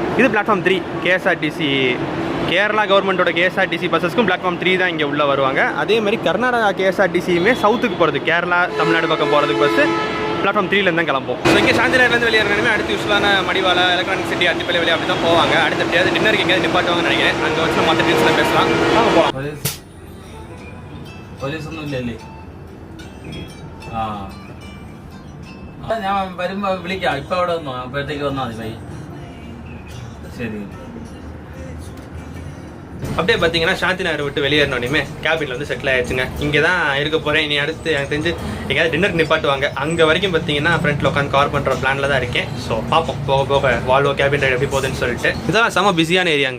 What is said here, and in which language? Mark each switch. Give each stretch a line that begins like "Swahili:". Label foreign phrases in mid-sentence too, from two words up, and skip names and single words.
Tamil: இது பிளாட்ஃபார்ம் 3 கேஎஸ்ஆர்டிசி கேரளா கவர்மெண்ட்டோட கேஎஸ்ஆர்டிசி பஸ்ஸஸ்க்கும் பிளாட்ஃபார்ம் 3 தான் இங்கே உள்ளே வருவாங்க. அதே மாதிரி கர்நாடகா கேஎஸ்ஆர்டிசியுமே சவுத்துக்கு போகிறது, கேரளா தமிழ்நாடு பக்கம் போகிறதுக்கு பஸ்ஸு பிளாட்ஃபார்ம் 3லேருந்து தான் கிளம்பும். ஸோ இங்கே சாந்திநகர்லேருந்து வெளியேறணுமே அடுத்து யூஸ்ஃபுல்லான மடிவாளா, எலக்ட்ரானிக் சிட்டி, அத்திப்பள்ளி வழி அப்படி தான் போவாங்க. அடுத்த எப்படியாவது டின்னருக்கு எங்கேயாவது நிப்பாட்டுவாங்கன்னு நினைக்கிறேன். அங்கே வச்சு மற்ற டீல்ஸ்லாம் பேசலாம். வாங்க போகலாம்.
Malayalam: പോലീസ് ഒന്നും ഇല്ലല്ലേ? ഞാൻ വരുമ്പോ വിളിക്കാം. ഇപ്പൊ അവിടെ വന്നോ? അപ്പോഴത്തേക്ക് വന്നാൽ മതി പയ്യ. ശരി.
Tamil: அப்படியே பார்த்தீங்கன்னா சாந்தி நகரை விட்டு வெளியேறினோடனே கேபினில் வந்து செட்டில் ஆயிடுச்சுங்க. இங்கே தான் இருக்க போகிறேன். இனி அடுத்து எனக்கு தெரிஞ்சு எங்கேயாவது டின்னர் நிப்பாட்டுவாங்க. அங்கே வரைக்கும் பார்த்தீங்கன்னா ஃப்ரண்ட்டில் உட்காந்து கவர் பண்ணுற பிளானில் தான் இருக்கேன். ஸோ பார்ப்போம் போக போக வால்வோ
English: cabin ride
Tamil: எப்படி போகுதுன்னு சொல்லிட்டு. இதெல்லாம் செம பிஸியான ஏரியாங்க.